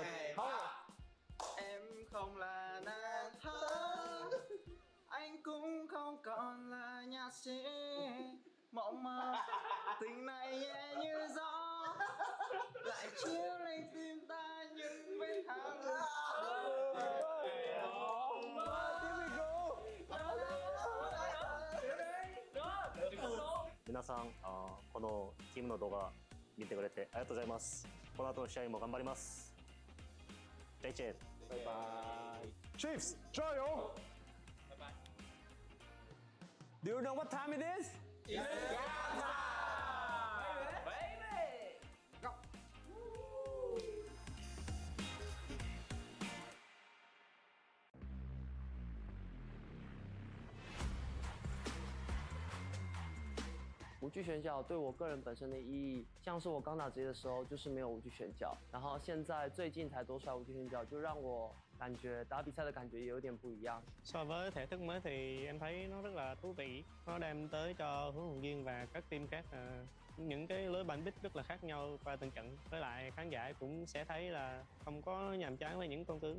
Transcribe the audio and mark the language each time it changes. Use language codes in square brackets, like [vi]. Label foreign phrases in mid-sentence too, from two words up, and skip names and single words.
[vi] Em không là nàng thơ, anh cũng không còn là nhạc sĩ. Mộng mơ tình này nhẹ như gió, lại chiếu lên tim ta những vết thăng. [ja] 皆さんこのチームの動画見てくれてありがとうございます。この後の試合も頑張ります。 [zh] 再见。 [ja] バイバイ。 [zh] Chiefs, 加油！ [en] Do you know what time it is? It's game time, baby. Go. [zh] 无惧选角对我个人本身的意义，像是我刚打职业的时候就是没有无惧选角，然后现在最近才多出来无惧选角，就让我感觉打比赛的感觉也有点不一样。 [vi] So với thể thức mới thì em thấy nó rất là thú vị, nó đem tới cho huấn luyện viên và các team khác những cái lối bắn bích rất là khác nhau qua từng trận, với lại khán giả cũng sẽ thấy là không có nhàm chán với những con tướng.